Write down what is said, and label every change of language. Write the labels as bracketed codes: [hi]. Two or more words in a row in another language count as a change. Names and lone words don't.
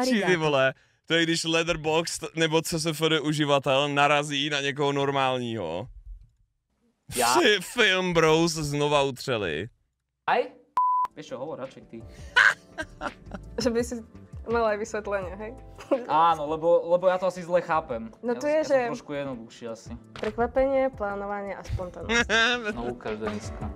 [cs] ty vole. To je když Letterboxd nebo CSFD uživatel narazí na někoho normálního. [sk] Ja? [en] Film Bros [cs] znova utřeli. [sk] Aj? Vieš čo, hovor radšej ty. Že by si mal aj vysvetlenie, hej? Áno, lebo ja to asi zle chápem. No to ja je, že... som trošku jednoduchší asi. Prekvapenie, plánovanie a spontánnosť. No ukáž, Deniska.